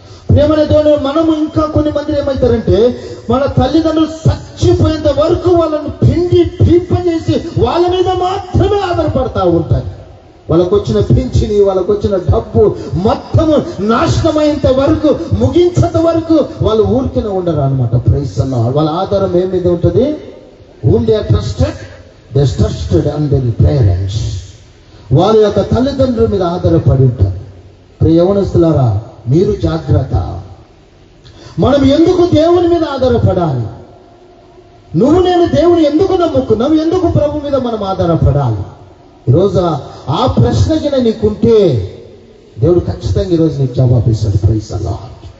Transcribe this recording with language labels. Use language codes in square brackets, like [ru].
[te] ప్రేమైన దేవుడు, మనము ఇంకా కొన్ని మంది ఏమవుతారంటే మన తల్లిదండ్రులు చచ్చిపోయేంత వరకు వాళ్ళని పింపజేసి వాళ్ళ మీద మాత్రమే ఆధారపడతా ఉంటారు. వాళ్ళకు వచ్చిన పింఛని, వాళ్ళకు వచ్చిన డబ్బు మొత్తము నాశనమయ్యేంత వరకు, ముగించేంత వరకు వాళ్ళు ఊరికినే ఉండరు అనమాట. [en] Praise the Lord. [te] వాళ్ళ ఆధారం ఏం మీద ఉంటుంది? [en] whom they are trusted, they are trusted on their parents. [te] వారి యొక్క తల్లిదండ్రుల మీద ఆధారపడి ఉంటారు. ప్రియ యవనస్తులారా, మీరు జాగ్రత్త. మనం ఎందుకు దేవుని మీద ఆధారపడాలి? నేను దేవుని ఎందుకు నమ్ముకున్నాం? ఎందుకు ప్రభు మీద మనం ఆధారపడాలి? ఈరోజు ఆ ప్రశ్నకి నీకుంటే దేవుడు ఖచ్చితంగా ఈరోజు నీకు జవాబు ఇస్తాడు. [en] Praise the Lord.